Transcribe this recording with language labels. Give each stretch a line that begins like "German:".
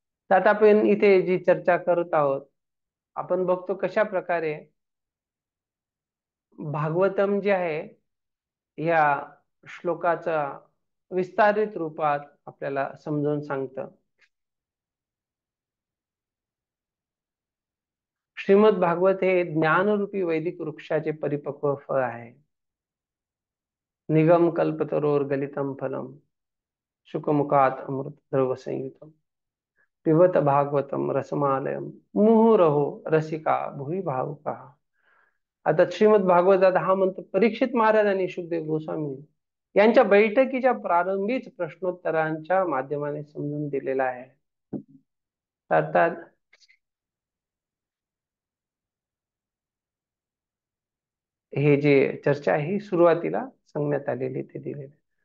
Marathi: तर आता आपण इथे जी चर्चा करत आहोत, आपण बघतो कशा प्रकारे भागवतम जे आहे या श्लोकाचा विस्तारित रूपात आपल्याला समजावून सांगतं. श्रीमद भागवत हे ज्ञानरूपी वैदिक वृक्षाचे परिपक्व फळ आहे.
Sanskrit: निगम कल्पतरोर गलितम फलम शुकमुखात अमृत द्रव संयुतम पिबत भागवतम रसमालयम मुहुरहो रसिका भुवी भावुका.
Marathi: आता श्रीमद भागवतात हा मंत्र परीक्षित महाराज आणि शुकदेव गोस्वामी यांच्या बैठकीच्या प्रारंभीच प्रश्नोत्तरांच्या माध्यमाने समजून दिलेला आहे. अर्थात हे जे चर्चा आहे ही सुरुवातीला सांगण्यात आलेली ते दिलेले.